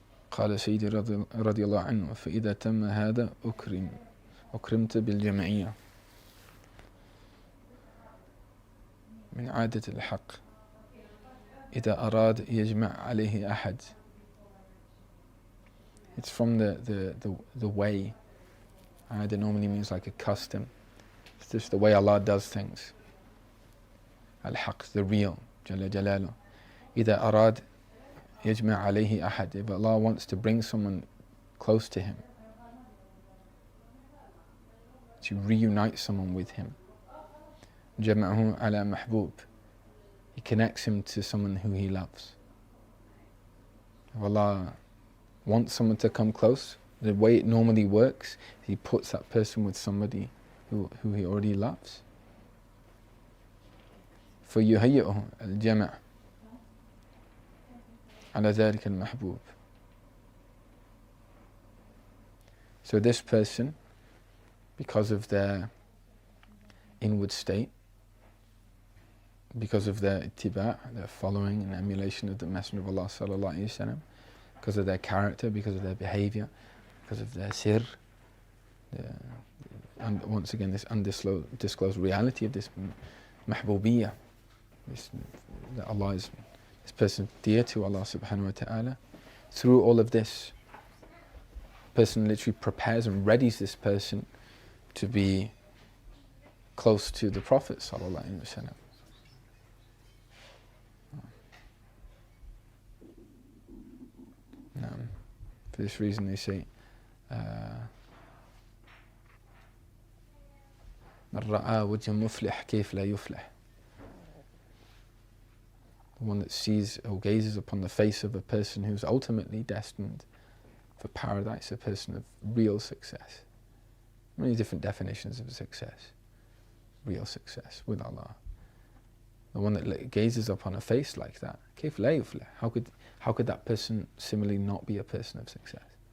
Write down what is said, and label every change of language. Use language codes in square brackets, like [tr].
[ar] قال سيدي رضي الله عنه: فإذا تم هذا أكرمت بالجمعية. من عادة الحق إذا أراد يجمع عليه أحد. [en] It's from the way. Ada normally means like a custom. It's just the way Allah does things. Al-Haq, the real, Jalla Jalaluh. [ar] إذا أراد يجمع عليه أحد. [en] If Allah wants to bring someone close to Him, to reunite someone with Him, [ar] جمعه على محبوب. [en] He connects him to someone who He loves. If Allah wants someone to come close, the way it normally works, He puts that person with somebody who He already loves. [ar] فيهيئه الجمع على ذلك المحبوب. [en] So this person, because of their inward state, because of their ittiba', their following and emulation of the Messenger of Allah sallallahu alaihi wasallam, because of their character, because of their behavior, because of their sir, and once again this undisclosed reality of this mahbubiyah, that Allah is, this person dear to Allah subhanahu wa ta'ala. Through all of this, person literally prepares and readies this person to be close to the Prophet sallallahu alaihi wasallam. For this reason they say, [ar] من رأى وجه مفلح كيف لا يفلح. [en] The one that sees or gazes upon the face of a person who's ultimately destined for paradise, a person of real success. Many different definitions of success. Real success with Allah. The one that gazes upon a face like that, [ar] كيف لا يفلح. [en] How could that person similarly not be a person of success?